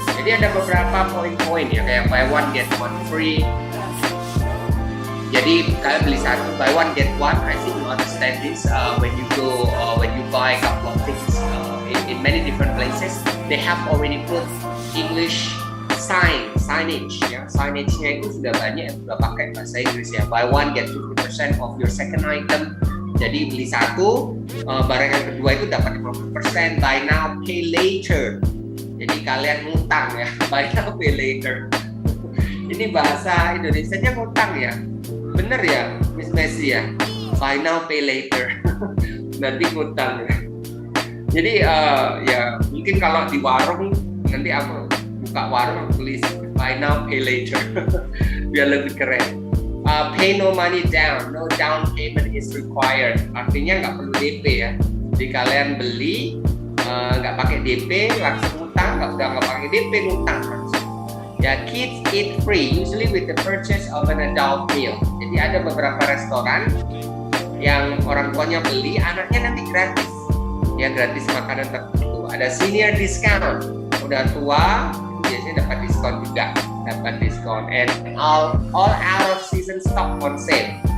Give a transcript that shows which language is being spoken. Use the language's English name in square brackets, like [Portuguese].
[Indonesian] Jadi ada beberapa poin-poin ya, kayak [English] buy one get one free. [Indonesian] Jadi kalian beli satu, [English] buy one get one. I think you understand this. When you go, when you buy a couple of things in many different places, they have already put English signage ya. [Indonesian] Signage-nya itu sudah banyak yang sudah pakai bahasa Inggris ya. [English] Buy one get 50% of your second item. [Indonesian] Jadi beli satu, barang yang kedua itu dapat 50%. [English] Buy now, pay later. [Indonesian] Jadi kalian ngutang ya. [English] Buy now, pay later. [Indonesian] Ini bahasa Indonesianya ngutang ya. Bener ya, Miss Messi ya. [English] Buy now, pay later. [Indonesian] Nanti ngutang ya. Jadi ya mungkin kalau di warung nanti aku buka warung tulis [English] buy now pay later [Indonesian] biar lebih keren. [English] Pay no money down, no down payment is required. [Indonesian] Artinya nggak perlu DP ya. Jadi kalian beli nggak pakai DP langsung ngutang, nggak pakai DP ngutang langsung. [English] Ya, kids eat free usually with the purchase of an adult meal. [Indonesian] Jadi ada beberapa restoran yang orang tuanya beli, anaknya nanti gratis. Ya, gratis makanan tertentu. Ada senior discount, udah tua biasanya dapat diskon juga, [English] and all out of season stock on sale.